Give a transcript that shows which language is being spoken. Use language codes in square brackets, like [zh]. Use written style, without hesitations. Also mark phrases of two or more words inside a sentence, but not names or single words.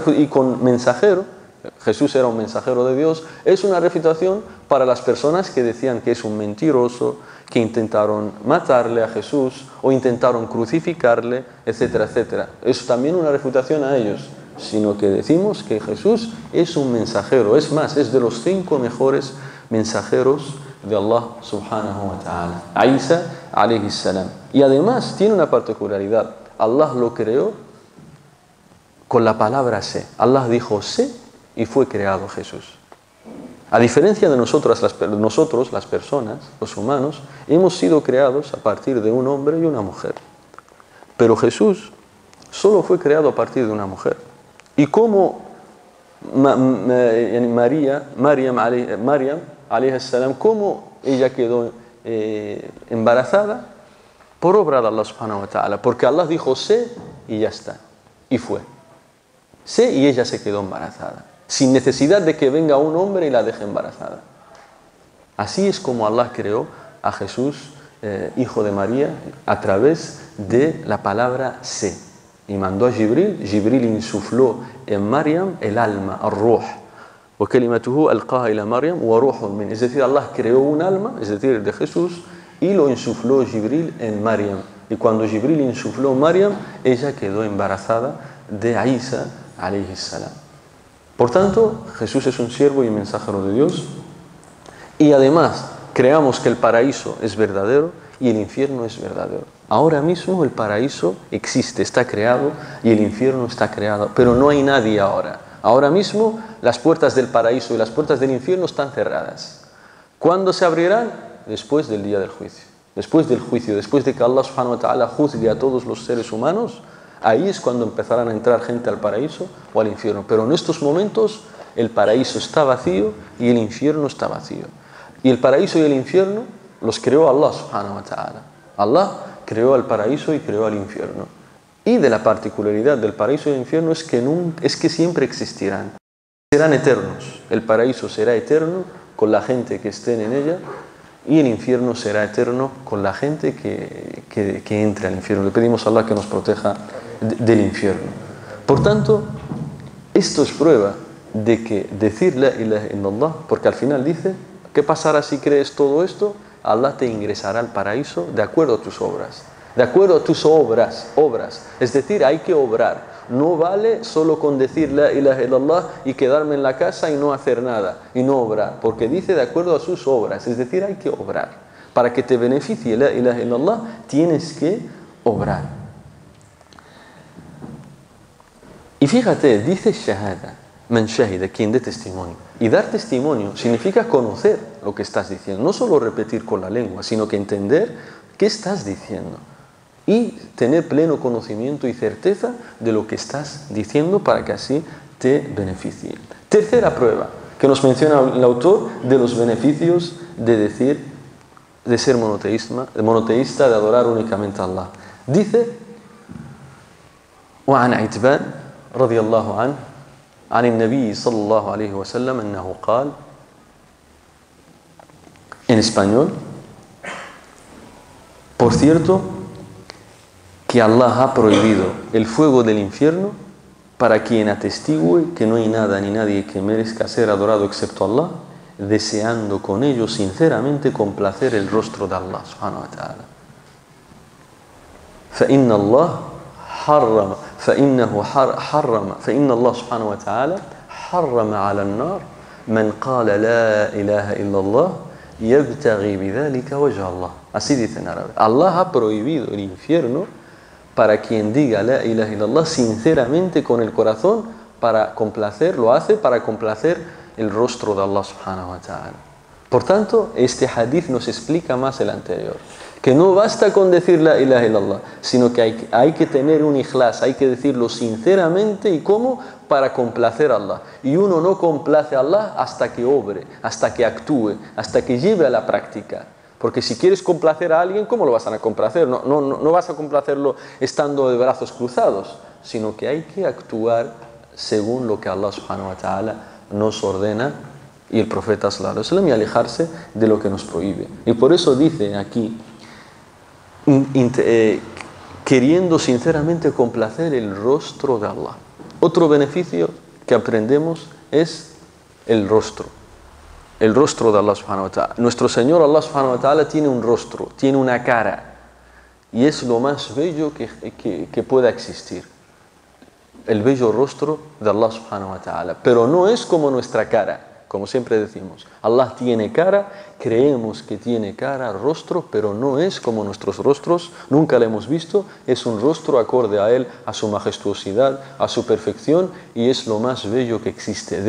[es] Y con mensajero Jesús era un mensajero de Dios, es una refutación para las personas que decían que es un mentiroso, que intentaron matarle a Jesús o intentaron crucificarle, etcétera, etcétera. Es también una refutación a ellos, sino que decimos que Jesús es un mensajero, es más, es de los 5 mejores mensajeros de Allah [ar] سبحانه وتعالى عيسى عليه السلام. [es] Y además tiene una particularidad, Allah lo creó con la palabra sé. Allah dijo sé y fue creado Jesús. A diferencia de nosotros, las personas, los humanos, hemos sido creados a partir de un hombre y una mujer. Pero Jesús solo fue creado a partir de una mujer. Y como Maryam [ar] عليه السلام, [es] ¿cómo ella quedó embarazada? Por obra de Allah [ar] سبحانه وتعالى. [es] Porque Allah dijo sé y ya está. Y fue. Sé y ella se quedó embarazada. Sin necesidad de que venga un hombre y la deje embarazada. Así es como Allah creó a Jesús, hijo de María, a través de la palabra sé. Y mandó a Jibril. Jibril insufló en Maryam el alma, el-ruh. [ar] وكلمته ألقاها إلى مريم وروح منه. [es] Es decir, Allah creó un alma, es decir, de Jesús, y lo insufló Jibril en Maryam. Y cuando Jibril insufló Maryam, ella quedó embarazada de [ar] عيسى عليه السلام. [es] Por tanto, Jesús es un siervo y mensajero de Dios. Y además, creamos que el paraíso es verdadero y el infierno es verdadero. Ahora mismo el paraíso existe, está creado, y el infierno está creado, pero no hay nadie ahora. Ahora mismo las puertas del paraíso y las puertas del infierno están cerradas. ¿Cuándo se abrirán? Después del día del juicio. Después del juicio, después de que Allah [ar] سبحانه وتعالى [es] juzgue a todos los seres humanos, ahí es cuando empezarán a entrar gente al paraíso o al infierno. Pero en estos momentos el paraíso está vacío y el infierno está vacío. Y el paraíso y el infierno los creó Allah [ar] سبحانه وتعالى. [es] Allah creó el paraíso y creó el infierno. Y de la particularidad del paraíso y el infierno es que siempre existirán. Serán eternos. El paraíso será eterno con la gente que esté en ella, y el infierno será eterno con la gente que entre al infierno. Le pedimos a Allah que nos proteja del infierno. Por tanto, esto es prueba de que decir [ar] لا إله إلا الله, [es] porque al final dice, ¿qué pasará si crees todo esto? Allah te ingresará al paraíso de acuerdo a tus obras. De acuerdo a tus obras. Es decir, hay que obrar. No vale solo con decir [ar] لا إله إلا الله [es] y quedarme en la casa y no hacer nada, y no obrar. Porque dice de acuerdo a sus obras. Es decir, hay que obrar. Para que te beneficie [ar] لا إله إلا الله, [es] tienes que obrar. Y fíjate, dice [ar] شهادة من شهد, [es] quien dé testimonio. Y dar testimonio significa conocer lo que estás diciendo. No solo repetir con la lengua, sino que entender qué estás diciendo. Y tener pleno conocimiento y certeza de lo que estás diciendo para que así te beneficie. Tercera prueba que nos menciona el autor de los beneficios de ser monoteísta, de adorar únicamente a Allah. Dice, [ar] وعن عتبان رضي الله عنه عن النبي صلى الله عليه وسلم أنه قال, [es] en español, por cierto, que Allah ha prohibido el fuego del infierno para quien atestigue que no hay nada ni nadie que merezca ser adorado excepto Allah, deseando con ello sinceramente complacer el rostro de Allah [ar] سبحانه وتعالى. فإن الله سبحانه وتعالى حرم على النار من قال لا إله إلا الله يبتغي بذلك وجه الله. [es] Así dice en árabe. Allah ha prohibido el infierno para quien diga [ar] لا إله إلا الله [es] sinceramente con el corazón, para complacer, lo hace para complacer el rostro de Allah [ar] سبحانه وتعالى. [es] Por tanto, este hadith nos explica más el anterior, que no basta con decir [ar] لا إله إلا الله, [es] sino que hay que tener un ikhlas, hay que decirlo sinceramente. ¿Y cómo? Para complacer a Allah. Y uno no complace a Allah hasta que obre, hasta que actúe, hasta que lleve a la práctica. Porque si quieres complacer a alguien, ¿cómo lo vas a complacer? No vas a complacerlo estando de brazos cruzados, sino que hay que actuar según lo que Allah [ar] سبحانه وتعالى [es] nos ordena y el profeta [ar] صلى الله عليه وسلم, [es] y alejarse de lo que nos prohíbe. Y por eso dice aquí, queriendo sinceramente complacer el rostro de Allah. Otro beneficio que aprendemos es el rostro de Allah [ar] سبحانه وتعالى. [es] Nuestro Señor Allah [ar] سبحانه وتعالى [es] tiene un rostro, tiene una cara, y es lo más bello que pueda existir. El bello rostro de Allah [ar] سبحانه وتعالى, [es] pero no es como nuestra cara, como siempre decimos. Allah tiene cara, creemos que tiene cara, rostro, pero no es como nuestros rostros, nunca lo hemos visto. Es un rostro acorde a Él, a su majestuosidad, a su perfección, y es lo más bello que existe.